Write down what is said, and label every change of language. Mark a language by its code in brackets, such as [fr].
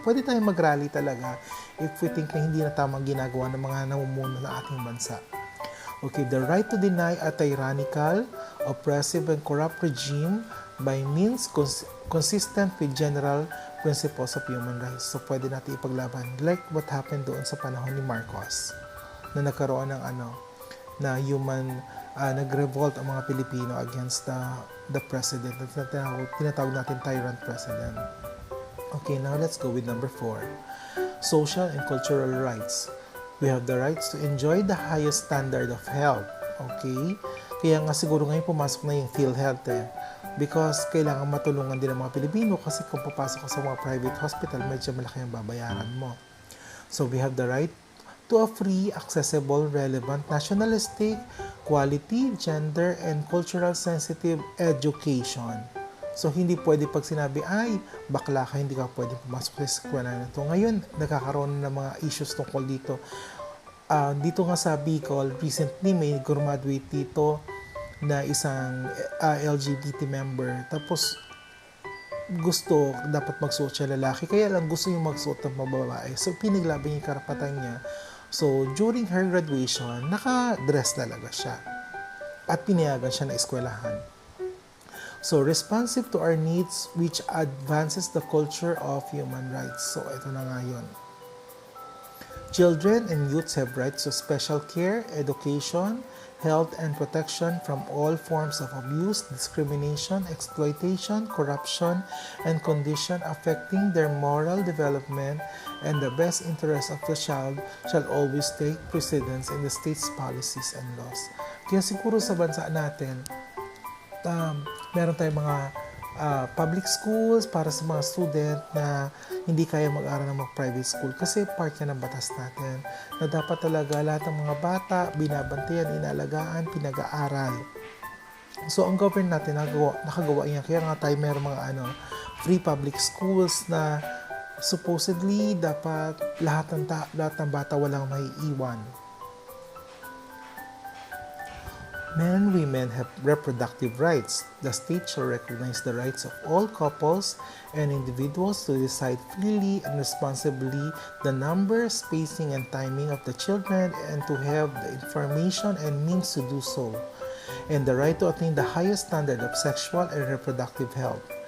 [tl] Pwede tayong mag-rally talaga [en] if we think [tl] na hindi na tamang ginagawa ng mga namumuno ng ating bansa. [en] Okay, the right to deny a tyrannical, oppressive, and corrupt regime by means consistent with general principles of human rights. [tl] So, pwede natin ipaglaban. [en] Like what happened [tl] doon sa panahon ni Marcos, na nagkaroon ng na nag-revolt ang mga Pilipino [en] against the president. [tl] Tinatawag natin tyrant president. [en] Okay, now let's go with number 4. Social and cultural rights. We have the rights to enjoy the highest standard of health. Okay? [tl] Kaya nga siguro ngayon pumasok na yung PhilHealth because kailangan matulungan din ng mga Pilipino kasi kung papasok ka sa mga private hospital, medyo malaki ang babayaran mo. [en] So we have the right to a free, accessible, relevant, nationalistic, quality, gender, and cultural sensitive education. [tl] So, hindi pwede pag sinabi, ay, bakla ka, hindi ka pwede pumasok sa eskwela na ito. Ngayon, nagkakaroon ng mga issues tungkol dito. Dito nga sa Bicol, recently may graduate dito na isang LGBT member. Tapos, gusto, dapat magsuot siya lalaki. Kaya lang gusto yung magsuot ng babae. So, pinaglaban yung karapatan niya. So, [en] during her graduation, [tl] naka-dress talaga siya. At pinayagan siya na eskwelahan. [en] So, responsive to our needs which advances the culture of human rights. So, [tl] ito na nga yun. [en] Children and youths have rights to special care, education, health, and protection from all forms of abuse, discrimination, exploitation, corruption, and condition affecting their moral development, and the best interest of the child shall always take precedence in the state's policies and laws. [tl] Kaya siguro sa bansa natin, meron tayong mga public schools para sa mga student na hindi kaya mag-aral ng mag-private school kasi part yan ng batas natin na dapat talaga lahat ng mga bata binabantayan, inalagaan, pinag-aaral. So ang government natin nakagawa yan, kaya nga tayo meron mga free public schools na supposedly dapat lahat ng bata walang maiiwan. [en] Men and women have reproductive rights. The state shall recognize the rights of all couples and individuals to decide freely and responsibly the number, spacing, and timing of the children and to have the information and means to do so, and the right to attain the highest standard of sexual and reproductive health.